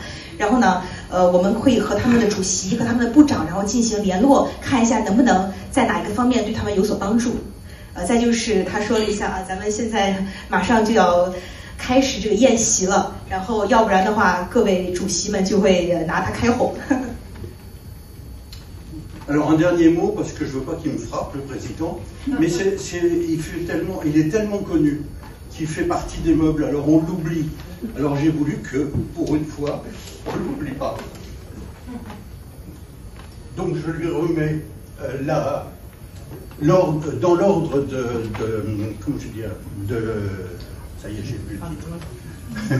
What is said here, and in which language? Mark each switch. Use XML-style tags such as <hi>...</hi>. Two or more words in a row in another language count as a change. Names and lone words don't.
<zh>然后呢，我们会和他们的主席和他们的部长，然后进行联络，看一下能不能在哪一个方面对他们有所帮助。再就是他说了一下啊，咱们现在马上就要开始这个宴席了，然后要不然的话，各位主席们就会拿他开吼。</zh> <fr>Alors un dernier mot, parce que je veux pas qu'il me frappe le président, mais il est tellement connu qu'il fait partie des meubles, alors on l'oublie. Alors j'ai voulu que, pour une fois, on ne l'oublie pas. Donc je lui remets dans l'ordre comment je dis, ça y est, j'ai plus le titre.</fr>